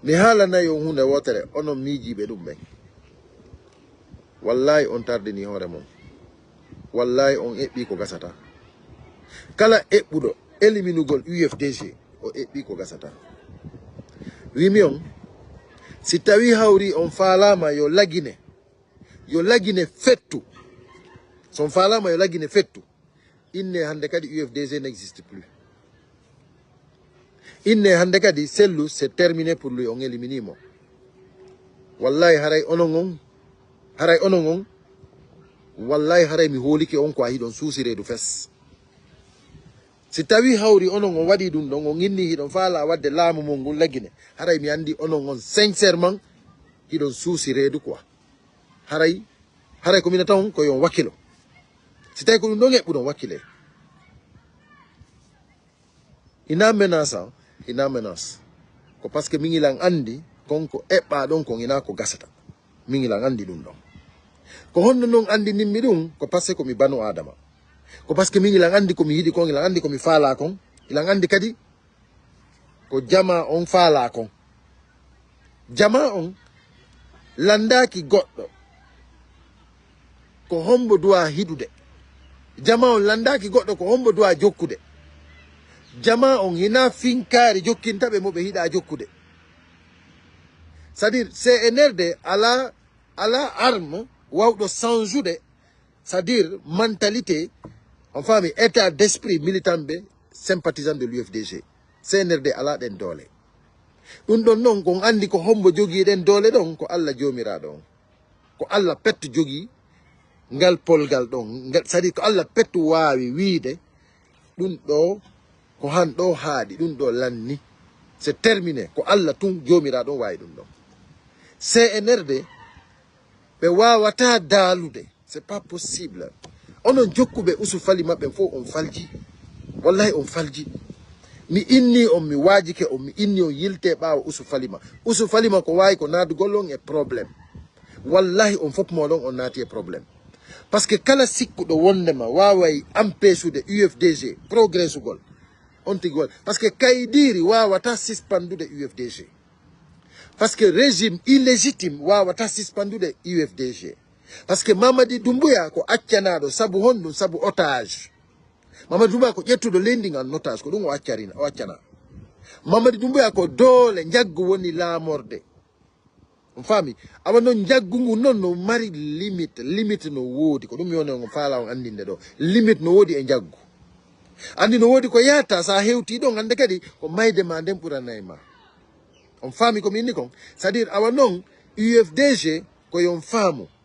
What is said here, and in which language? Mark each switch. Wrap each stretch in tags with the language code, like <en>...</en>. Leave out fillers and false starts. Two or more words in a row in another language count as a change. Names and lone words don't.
<ff>mi haalana yo hunde wotere onon miijiɓe ɗum ɓen wallahi on tardini hoore mum wallahi on eɓɓi ko gasata kala eɓɓuɗo éliminugol UFDG o eɓɓi ko gasata wimi on si tawi hawri on faalama yo lagine fettu son faalama yo lagine fettu inne hande kadi UFDG</ff> <fr>n'existe plus</fr> <ff>inne hande kadi sellu</ff> <fr>c'est terminé pour lui</fr> <ff>on éliminimo wallahi haray onon on wallahi haray mi holike on ko a hiɗon suusiredu fes si tawi hawri onon on waɗi ɗum ɗon on inni hiɗon faala wadde laamu mon ngun laggine haray mi andi onon on sincèrement hiɗon suusiredu quoi haray ko mina taw ko yon wakkilo si tawi ko ɗum ɗon eɓɓuɗon wakkile ina menace ko</ff> <fr>par ce que</fr> <ff>mingilan andi konko eɓɓa ɗon kon ina ko gasata mingilan andi ɗum ɗon ko honno noon andi nimmi ɗum ko</ff> <fr>par ce que</fr> <ff>komi banu adama ko</ff> <fr>par ce que</fr> <ff>mingilan andi komi yiɗi kon ilan andi komi faala kon ilan andi kadi ko jama on faala kon jama on landaki goɗɗo ko hombo duwa hiɗude jama on landaki goɗɗo ko hombo duwa jokkude jama on hina finkari jokkintaɓe mo ɓe hiɗa jokkude</ff> <fr>c'est à</fr> <ff>dire CNRD ala arme wawɗo changude</ff> <fr>c'est à dire</fr> <ff>mentalité on fami</ff> <fr>état d'esprit militant</fr> <ff>ɓe sympathisant</ff> <fr>de l'UFDG</fr> <ff>CNRD ala ɗen doole ɗum ɗon noon kon andi ko hombo jogii ɗen doole ɗon ko Allah jomiraɗo on ko Allah petto jogii ngal polgal ɗon</ff> <fr>c'est à dire</fr> <ff>ko Allah petto wawi wiide ɗum ɗo ko han ɗo haaɗi ɗum ɗo lanni</ff> <fr>c'est terminé</fr> <ff>ko Allah tun jomiraɗo wawi ɗum ɗon CNRD ɓe wawata daalude</ff> <fr>c'est pas possible</fr> <ff>onon jokkuɓe usufali maɓɓe fof on falji wallahi on falji mi inni on mi waajike on mi inni on yilte ɓaawa usufalima ko wawi ko naadugol on e probléme wallahi on fof moɗon on naati e probléme</ff> <fr>par ce que</fr> <ff>kala sikkuɗo wondema waway empêchude UFDG progressugol on tigol par ce que kaydiri wawata suspendude UFDG</ff> <fr>parce que régime</fr> <ff>illégitime wawata suspendude UFDG</ff> <fr>parce que</fr> <ff>Mamadi Doumbouya ko accanaɗo sabu honɗum sabu otage Mamadi Doumbouya ko ƴettuɗo leydi ngan otage ko ɗum o accana Mamadi Doumbouya ko doole jaggu woni laamorde on faami awa noon jaggungu noon no mari limite no woodi ko ɗum yone on faala on andinde ɗo limite no woodi e jaggu andi no woodi ko yahata sa hewti ɗon hande kadi ko mayde ma nden ɓuranay ma on faami komi inni kon</ff> <fr>c'est à dire</fr> <ff>awa noon UFDG ko yon faamu</ff>